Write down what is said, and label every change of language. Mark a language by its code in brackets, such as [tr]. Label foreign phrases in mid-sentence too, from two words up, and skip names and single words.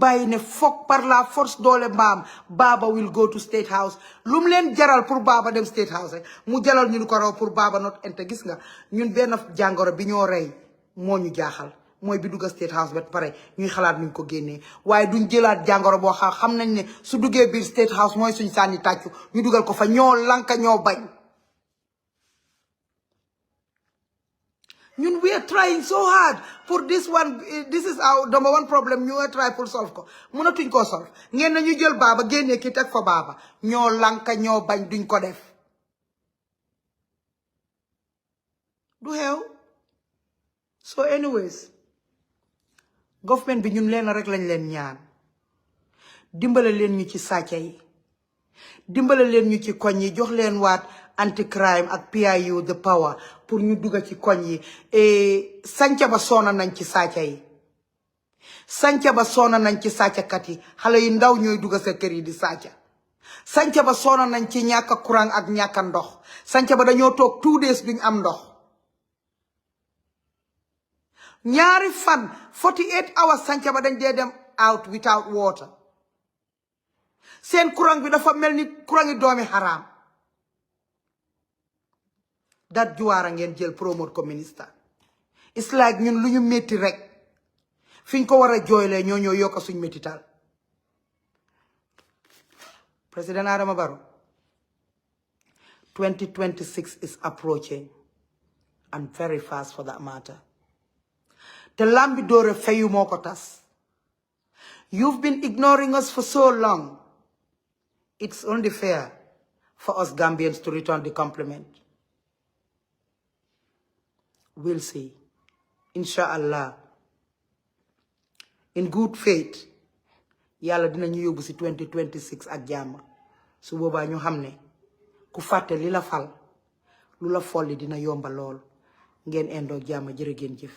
[wo] bàyyi ne foog par la force doole mbaam Baba [en] will go to [wo] State House lu mu leen jaral pour Baba dem State House rek mu jaral ñu ko raw pour Baba not ente gis nga ñun benn jàngoro bi ñoo rey moo ñu jaaxal mooy bi dugga State House ba pare ñuy xalaat nuñ ko génnee waaye duñ jëlaat jàngoro boo xam nañ ne su duggee biir State House mooy suñ sànni tàccu ñu dugal ko fa ñoo lanka ñoo bañ ñun [en] we are trying so hard for this one this is our number one problem [wo] ñu [en] are try [wo] pour solve ko mënatuñ koo solve ngeen na ñu jël Baba génnee ki teg fa Baba ñoo lanka ñoo bañ duñ ko def du xew [en] so anyways [wo] government bi ñun leen rek lañ leen ñaan dimbale leen ñu ci sàcca yi dimbale leen ñu ci koñ yi jox leen waat anti crime ak PIU [en] the power [wo] pour ñu dugga ci koñ yi sanca ba soona nañ ci sàcca yi sanca ba soona nañ ci sàccakat yi xale yi ndaw ñooy dugga sa kër yi di sàcca sanca ba soona nañ ci ñàkk courant ak ñàkk ndox sanca ba dañoo toog 2 days duñ am ndox ñaari fan 48 hours sanca ba dañ dee dem [en] out without water [wo] seen courant bi dafa mel ni courant yi doomi haram dat juwaara ngeen jël promote ko minister [en] it's like [wo] ñun lu ñu métti rek fiñ ko war a jooylee ñoo yokka suñ métital [en] President Adama Barrow 2026 is approaching and very fast for that matter [wo] te lambi doore fayu moo ko tas [en] you've been ignoring us for so long it's only fair for us Gambians to return the compliment we'll see inshallah in good faith [wo] yàlla dinañu yóbbu ci 2026 ak jàmm su boobaa ñu xam ne ku fàtte li la fal lu la folli dina yomba lool ngeen endoo jàmm jërë ngeen jëf